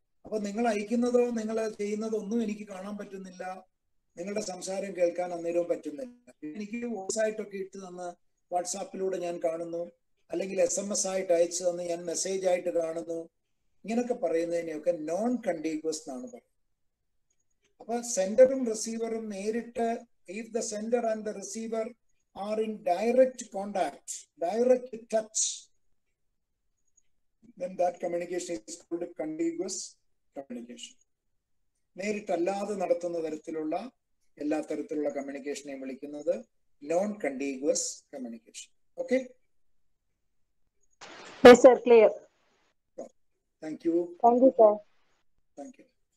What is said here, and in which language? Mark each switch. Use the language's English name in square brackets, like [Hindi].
[Malayalam] അപ്പൊ നിങ്ങൾ അയക്കുന്നതോ നിങ്ങൾ ചെയ്യുന്നതോ ഒന്നും എനിക്ക് കാണാൻ പറ്റുന്നില്ല, നിങ്ങളുടെ സംസാരം കേൾക്കാൻ അന്നേരവും പറ്റുന്നില്ല. എനിക്ക് വോയിസ് ആയിട്ടൊക്കെ ഇട്ട് തന്ന് വാട്സാപ്പിലൂടെ ഞാൻ കാണുന്നു, അല്ലെങ്കിൽ SMS ആയിട്ട് അയച്ചു തന്ന് ഞാൻ മെസ്സേജ് ആയിട്ട് കാണുന്നു. ഇങ്ങനൊക്കെ പറയുന്നതിനെയൊക്കെ നോൺ കണ്ടീഗ്വസ് എന്നാണ് പറയുന്നത്. അപ്പൊ സെൻഡറും റിസീവറും നേരിട്ട്, [English] If the sender and the receiver are in direct contact, direct touch, then that communication is called contiguous communication. [Malayalam] നേരിട്ടല്ലാതെ നടത്തുന്ന തരത്തിലുള്ള എല്ലാ തരത്തിലുള്ള കമ്മ്യൂണിക്കേഷനെയും വിളിക്കുന്നത് non കണ്ടീഗ്വസ് communication. Okay, [English] yes sir, clear. Thank you. Thank you sir. Thank you.